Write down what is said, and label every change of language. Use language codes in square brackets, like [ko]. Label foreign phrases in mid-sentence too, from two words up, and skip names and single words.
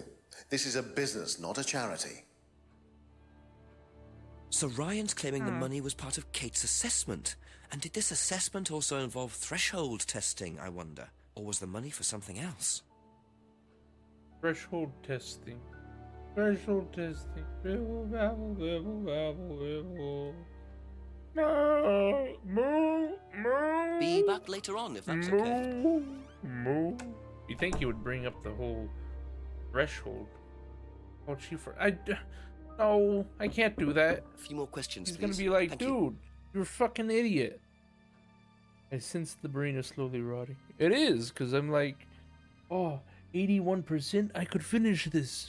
[en] This is a business, not a charity. So Ryan's claiming the money was part of Kate's assessment. And did this assessment also involve threshold testing, I wonder? Or was the money for something else? Threshold testing. Threshold testing. Bibble, babble, bibble, babble, bibble. Moo, moo, moo. Be back later on, if that's okay. Moo, moo. You think he would bring up the whole threshold? Oh, Chief, no, I can't do that. A few more questions, He's please. gonna be like, Thank dude, you. you're a fucking idiot. I sense the brain is slowly rotting. It is, because I'm like, oh, 81%, I could finish this.